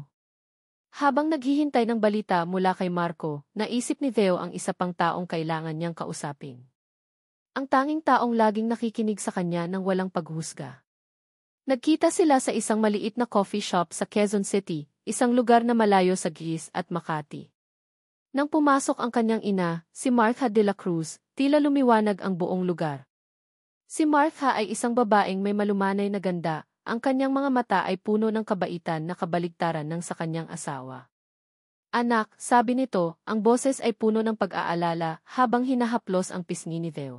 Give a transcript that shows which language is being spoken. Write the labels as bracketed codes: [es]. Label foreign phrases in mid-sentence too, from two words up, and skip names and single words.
[tl] Habang naghihintay ng balita mula kay Marco, naisip ni Theo ang isa pang taong kailangan niyang kausapin. Ang tanging taong laging nakikinig sa kanya nang walang paghusga. Nagkita sila sa isang maliit na [en] coffee shop [tl] sa Quezon City, isang lugar na malayo sa Giz at Makati. Nang pumasok ang kanyang ina, si Martha de la Cruz, tila lumiwanag ang buong lugar. Si Martha ay isang babaeng may malumanay na ganda, ang kanyang mga mata ay puno ng kabaitan na kabaligtaran ng sa kanyang asawa. Anak, sabi nito, ang boses ay puno ng pag-aalala habang hinahaplos ang pisngi ni Theo.